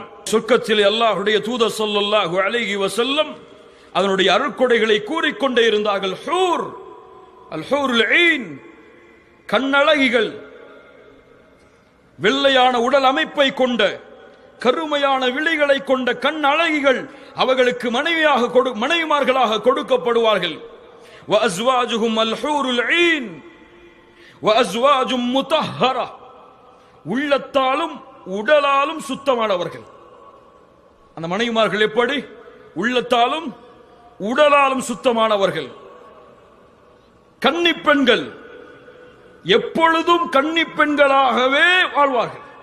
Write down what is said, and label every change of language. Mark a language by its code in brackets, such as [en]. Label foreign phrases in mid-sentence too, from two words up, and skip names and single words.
[ta] சொர்க்கத்தில் அல்லாஹ்வுடைய தூதர் [ar] صلى الله عليه وسلم [ta] அதனுடைய அருட்கொடைகளை கூறிக்கொண்டே இருந்தார்கள். ஹூர், [ar] الحور العين, [ta] கண்ணழகிகள், வெள்ளையான உடல் அமைப்பை கொண்ட கருமையான விழிகளை கொண்ட கண் அழகிகள் அவர்களுக்கு மனைவிமார்களாக கொடுக்கப்படுவார்கள். [ar] وَأَزْوَاجُهُمْ الْحُورُ الْعِينُ وَأَزْوَاجٌ مُطَهَّرَةٌ, [ta] உள்ளத்தாலும் உடலாலும் சுத்தமானவர்கள். அந்த மனைவிமார்கள் எப்படி? உள்ளத்தாலும் உடலாலும் சுத்தமானவர்கள். கன்னி பெண்கள் எப்பொழுதும் கன்னி பெண்களாகவே வாழ்வார்கள்.